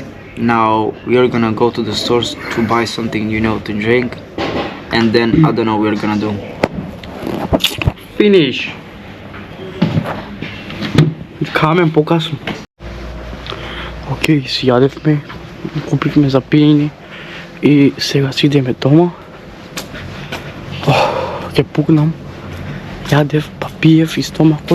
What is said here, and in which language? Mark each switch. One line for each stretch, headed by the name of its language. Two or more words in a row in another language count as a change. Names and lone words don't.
English: Now we are gonna go to the stores to buy something, you know, to drink. And then I don't know what we're gonna do. Finish.
Macedonian: Камен покасно. Окей, си јадевме, купивме за пиење и сега си идеме дома. Ќе пукнам. Јадев, па пиев и стомакот.